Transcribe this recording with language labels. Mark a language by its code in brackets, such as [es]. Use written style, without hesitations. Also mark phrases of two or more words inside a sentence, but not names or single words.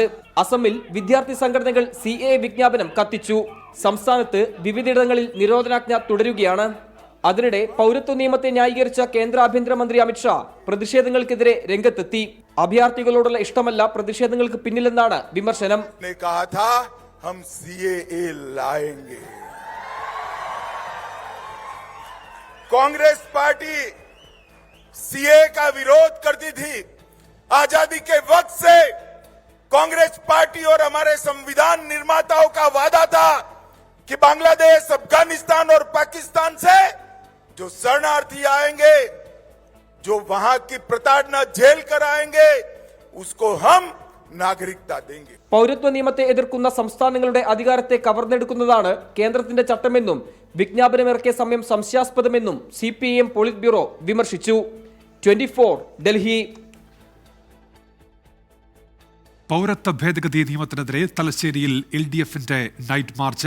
[ml] അസമിൽ വിദ്യാർത്ഥി സംഘടനകൾ CAA വിജ്ഞാപനം കത്തിച്ചു. സംസ്ഥാനത്ത് വിവിധയിടങ്ങളിൽ നിരോധനാജ്ഞ തുടരുകയാണ്. അതിനിടെ പൗരത്വ നിയമത്തെ ന്യായീകരിച്ച കേന്ദ്ര ആഭ്യന്തരമന്ത്രി അമിത്ഷാ പ്രതിഷേധങ്ങൾക്കെതിരെ രംഗത്തെത്തി. അഭയാർത്ഥികളോടുള്ള ഇഷ്ടമല്ല പ്രതിഷേധങ്ങൾക്ക് പിന്നിലെന്നാണ് വിമർശനം. [hi] कांग्रेस पार्टी सीए का विरोध करती थी। आजादी के वक्त से कांग्रेस पार्टी और हमारे संविधान निर्माताओं का वादा था कि बांग्लादेश, अफगानिस्तान और पाकिस्तान से जो शरणार्थी आएंगे, जो वहां की प्रताड़ना झेल कर आएंगे, उसको हम നാഗരികത देंगे. [ml] പൗരത്വ നിയമത്തെ എതിർക്കുന്ന സംസ്ഥാനങ്ങളുടെ അധികാരത്തെ കവർന്നെടുക്കുന്നതാണ് കേന്ദ്രത്തിന്റെ ചട്ടമെന്നും വിജ്ഞാപനമിറക്കിയ സമയം സംശയാസ്പദമെന്നും CPIM [en] polit bureau [ml] വിമർശിച്ചു. 24 ഡൽഹി. പൗരത്വ ഭേദഗതി നിയമത്തിനെതിരെ തലശ്ശേരിയിൽ LDFന്റെ [en] night march.